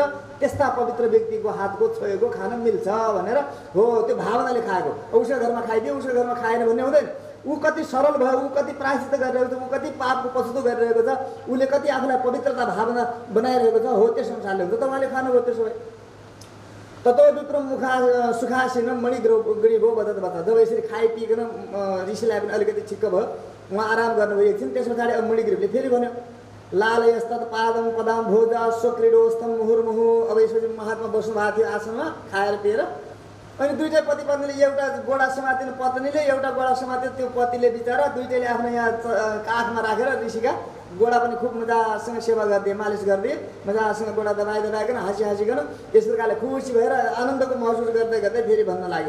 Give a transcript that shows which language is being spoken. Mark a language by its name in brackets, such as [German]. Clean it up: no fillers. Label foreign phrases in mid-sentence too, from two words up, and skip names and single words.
[Nepali] त्यस्ता पवित्र व्यक्तिको हातको छोएको खान मिल्छ भनेर हो त्यो भावनाले खाएको। उसको घरमा खाइदियो, उसको घरमा खाएन भन्ने हुँदैन। ऊ कति सरल भयो, ऊ कति प्रायश्चित गरिरहेको छ, ऊ कति पापको पछुतो गरिरहेको छ, उसले कति आफूलाई पवित्रता भावना बनाइरहेको छ, हो त्यस अनुसारले हुन्छ। त उहाँले खानुभयो त्यसो भए। [Sanskrit] ततो विप्रम मुखा सुखासीन मणिग्रीवो बदत बता। [Nepali] जब यसरी खाइपिकन ऋषिलाई पनि अलिकति छिक्क भयो, उहाँ आराम गर्नुभयो एकछिन। त्यस पछाडि अब मणिग्रीवले फेरि भन्यो [Sanskrit] लालयस्तत् पादम पदाम भोजा स्वक्रीडोस्तम मुहुर्मुहु। [Nepali] अब यसपछि महात्मा बस्नु भएको थियो आसनमा खाएर पिएर। अनि दुईटै पति पत्नीले एउटा गोडा समातिनु पत्नीले, एउटा गोडा समात्यो त्यो पतिले बिचरा। दुईटैले आफ्नो यहाँ काखमा राखेर ऋषिका गोडा पनि खुब मजासँग सेवा गरिदिए, मालिस गरिदिए, मजासँग गोडा दबाइकन हाँसिकन यस प्रकारले खुसी भएर आनन्दको महसुस गर्दै गर्दै फेरि भन्न लाग्यो।